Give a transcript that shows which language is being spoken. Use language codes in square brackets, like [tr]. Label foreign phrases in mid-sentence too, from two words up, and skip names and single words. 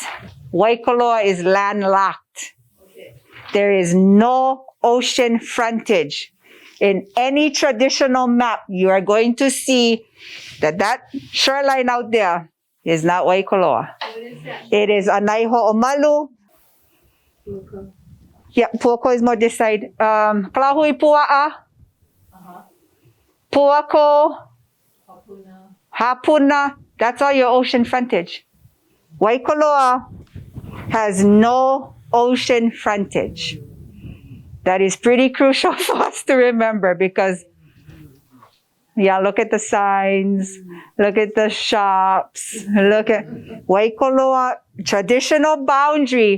[en] Waikōloa is landlocked. There is no ocean frontage. In any traditional map, you are going to see that shoreline out there is not Waikōloa. What is that? It is Anaiho'omalu. Yeah, Puako is more this side. Kalahui Pua'a. Puako. Hapuna. That's all your ocean frontage. Waikōloa has no ocean frontage. That is pretty crucial for us to remember because, yeah, look at the signs, look at the shops, look at Waikōloa, traditional boundary.